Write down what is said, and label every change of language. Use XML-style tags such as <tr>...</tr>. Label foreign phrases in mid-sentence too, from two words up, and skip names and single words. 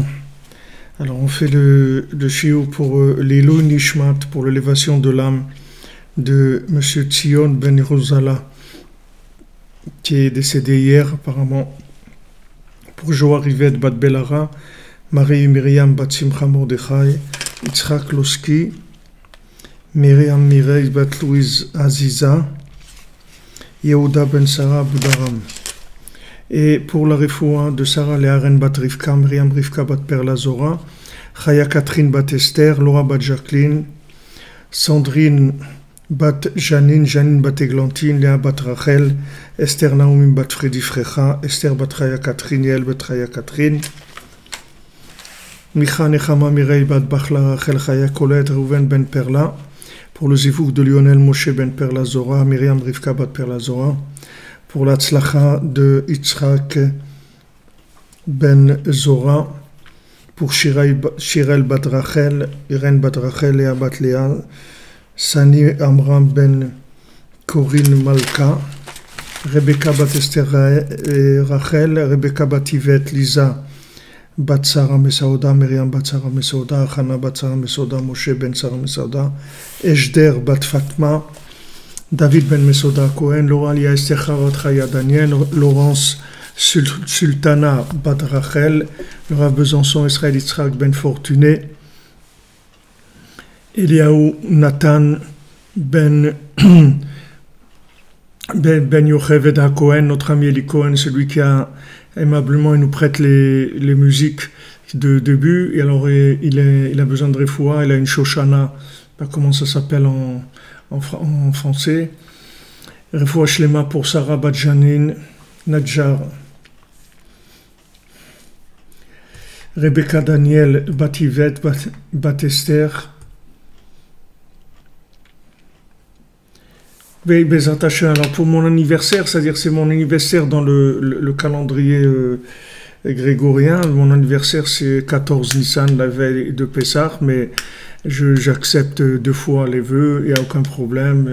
<fr>Alors on fait le shiur pour l'</fr> <he>עילוי נשמת,</he> <fr>pour l'élévation de l'âme de Monsieur Tzion Ben Yerushalayim, qui est décédé hier apparemment, pour Joa Rivet Bat Belara, Marie Myriam Bat Simcha Mordechai, Yitzhak Loski, Myriam Mireille Bat Louise Aziza, Yehuda Ben Sarah Boudaram. Et pour la refoua de Sarah Léaren Bat Rivka, Myriam Rivka Bat Perla Zora, Chaya Catherine Bat Esther, Laura Bat Jacqueline, Sandrine Bat Janine, Janine Bat Eglantine, Léa Bat Rachel, Esther Naomi Bat Fredi Frecha, Esther Bat Chaya Catherine, Yael Bat Chaya Catherine, Micha Nechama Mireille Bat Bachla Rachel Chaya Colette, Rouven Ben Perla, pour le zivouk de Lionel Moshe Ben Perla Zora, Myriam Rivka Bat Perla Zora, pour la tzlacha de Yitzhak Ben Zora, pour Shirel Bat Rachel, Irène Bat Rachel, Léa Bat Léa, Sani Amram Ben Corinne Malka, Rebecca Bat Esther Rachel, Rebecca Bat Yvette Lisa Bat Sarah Mesauda, Myriam Bat Sarah Mesauda, Hana Bat Sarah Mesauda, Moshe Ben Sarah Mesauda, Eshder Bat Fatma, David Ben Mesauda Cohen, Loralia Esther Chavat Chaya Daniel, Laurence Sultana Bat Rachel, le Rav Besançon Israël Yitzhak Ben Fortuné, Eliaou Nathan Ben Yocheved HaKohen, notre ami Eli Cohen, celui qui a aimablement il nous prête les musiques de début. Et alors il a besoin de refoua, il a une shoshana, pas comment ça s'appelle en français.</fr> <he>רפואה שלמה</he> <fr>pour Sarah Bat Janine Nadjar, Rebecca Daniel Bat Yvette Bat Esther.</fr> <he>בעזרת השם,</he> <fr>alors pour mon anniversaire, c'est-à-dire c'est mon anniversaire dans le calendrier grégorien. Mon anniversaire c'est 14 Nissan, la veille de Pessah, mais j'accepte 2 fois les vœux, il n'y a aucun problème.</fr>